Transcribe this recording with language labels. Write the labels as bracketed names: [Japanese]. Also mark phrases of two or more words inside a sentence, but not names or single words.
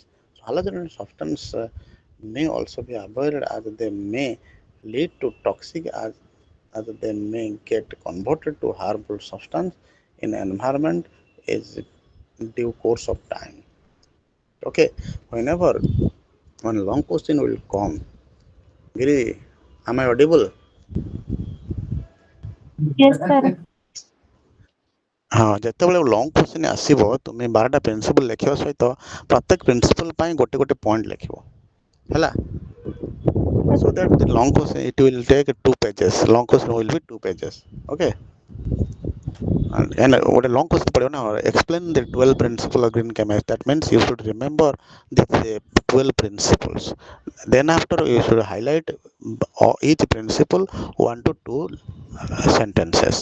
[English] So halogenated substance may also be avoided as they may lead to toxic as they may get converted to harmful substance in environment is due course of time. Okay, whenever one long question will come, Giri, am I audible? Yes, sir. [Odia] ହଁ ଯେତେବେଳେ [English] long question [Odia] ଆସିବ ତୁମେ 12ଟା ପ୍ରିନ୍ସିପଲ୍ ଲେଖିବା ସହିତ ପ୍ରତ୍ୟେକ ପ୍ରିନ୍ସିପଲ୍ ପାଇଁ ଗୋଟେ ଗୋଟେ ପଏଣ୍ଟ ଲେଖିବ ହେଲା [English] so that the long question it will take 2 pages. Long question will be 2 pages. Okay. And what a long question [Odia] ପଢ଼ିବ ନା, [English] explain the 12 principle of green chemistry. That means you should remember the 12 principles. Then after you should highlight each principle 1 to 2 sentences.